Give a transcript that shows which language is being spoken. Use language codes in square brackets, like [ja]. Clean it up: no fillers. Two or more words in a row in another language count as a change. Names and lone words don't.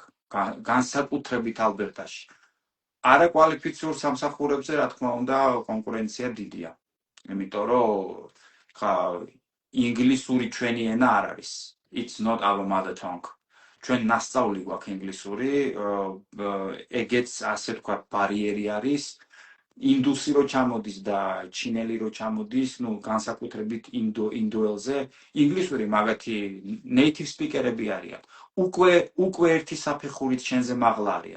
[ka] განსაკუთრებით ალბერტაში. არაკვალიფიციურ სამსახურებზე, რა თქმა უნდა, კონკურენცია დიდია. იმიტომ რომ ხა ინგლისური ჩვენი ენა არ არის. [en] It's not our mother tongue. [ka] ჩვენ ნასწავლი გვაქვს ინგლისური, ეგეც ასე ვთქვათ ბარიერი არის. ინდუსი რო ჩამოდის და ჩინელი რო ჩამოდის, ну, განსაკუთრებით ინდოელზე, ინგლისური მაგათი [en] native speaker-ები [ka] არიან. უკვე ერთი საფეხურით შენზე მაღლა არიან.